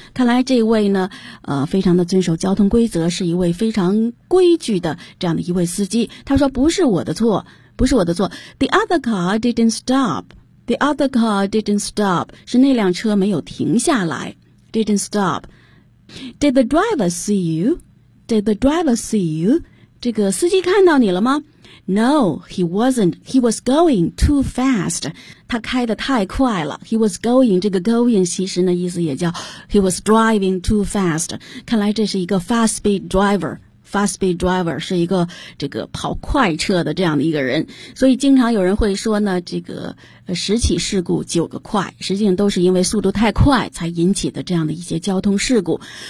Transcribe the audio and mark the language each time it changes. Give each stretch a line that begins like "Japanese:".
Chinese: 看来这位呢非常的遵守交通规则是一位非常规矩的这样的一位司机。他说不是我的错。
English: The other car didn't stop.
Chinese: 是那辆车没有停下来。
English: Didn't stop. Did the driver see you?
Chinese: 这个司机看到你了吗？
English: No, he wasn't. He was going too fast.
Chinese: 他开得太快了。
English: He was going,
Chinese: 这个
English: going
Chinese: 其实呢意思也叫
English: he was driving too fast.
Chinese: 看来这是一个
English: fast speed driver.
Chinese: Fast speed driver 是一个这个跑快车的这样的一个人。所以经常有人会说呢这个十起事故九个快。实际上都是因为速度太快才引起的这样的一些交通事故。